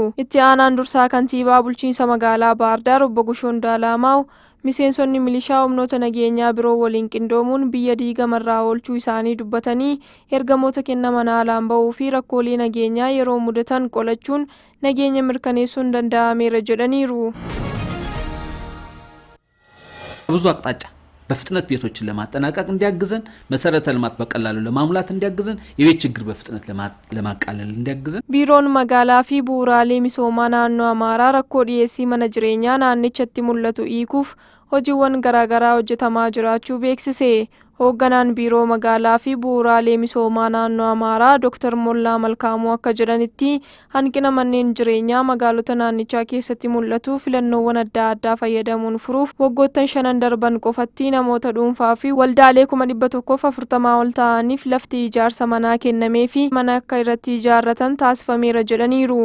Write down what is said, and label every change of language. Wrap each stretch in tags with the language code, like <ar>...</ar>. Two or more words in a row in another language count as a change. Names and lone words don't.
<om>Itti aanaan dursaa kantiibaa bulchiinsa magaalaa Baahir Daar obbo Gushoon Daalamaa'u miseensonni milishaa humnoota nageenyaa biroo waliin qindoomuun biyya diigamarraa oolchuu isaanii dubbatanii ergamoota kennaman haalaan ba'uu fi rakkoolee nageenyaa yeroo mudatan qolachuun nageenya mirkaneessuun danda'ameera jedhaniiru.</om> <am>ብዙ አቅጣጫ በፍጥነት ቤቶችን ለማጠናቀቅ እንዲያግዘን መሰረተ ልማት በቀላሉ ለማሙላት እንዲያግዘን የቤት ችግር በፍጥነት ለማቃለል እንዲያግዘን</am> <om>ቢሮን magaalaa fi bu'uuraalee misoomaa naannoo Amaaraa rakkoo dhiyeessii mana jireenyaa naannichatti mul'atu hiikuuf hojiiwwan garaagaraa hojjetamaa jiraachuu beeksise. Hoogganaan biiroo magaalaa fi bu'uuraalee misoomaa naannoo Amaaraa Dr. Mollaa Malkaamuu akka jedhanitti hanqina manneen jireenyaa magaalota naannichaa keessatti mul'atu filannoowwan adda addaa fayyadamuun furuuf waggoottan 5 darban qofatti namoota dhuunfaa fi waldaalee 140 ol ta'aniif lafti ijaarsa manaa kennamee fi mana akka irratti ijaarratan taasifameera jedhaniiru.</om>